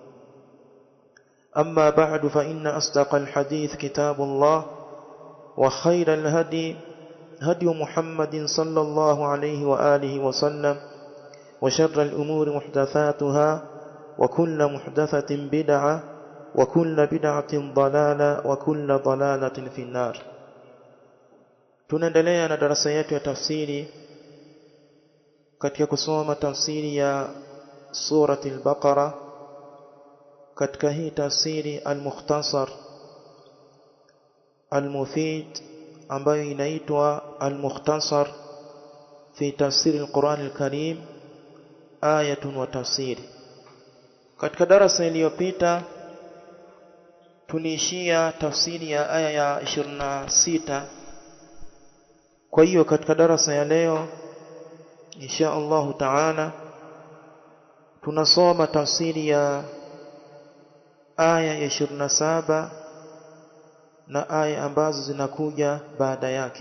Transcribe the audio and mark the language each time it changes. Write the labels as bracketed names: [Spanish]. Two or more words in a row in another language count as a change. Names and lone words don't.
[Arabic] أما بعد فإن أصدق الحديث كتاب الله وخير الهدي هدي محمد صلى الله عليه وآله وسلم وشر الأمور محدثاتها وكل محدثة بدعة وكل بدعة ضلالة وكل ضلالة في النار. [Swahili] Tunaendelea na darasa yetu ya tafsiri katika kusoma tafsiri ya surati al-Baqara katika hii tafsiri al-Mukhtasar al-Mufid ambayo inaitwa al-Mukhtasar fi tafsiri al-Quran al-Karim [Arabic] آية وتفسير. [Swahili] Katika darasa iliyopita tuliishia tafsiri ya aya ya 26. Kwa hiyo katika darasa ya leo [Arabic] إن شاء الله تعالى [Swahili] tunasoma tafsiri ya aya ya 27 na aya ambazo zinakuja baada yake.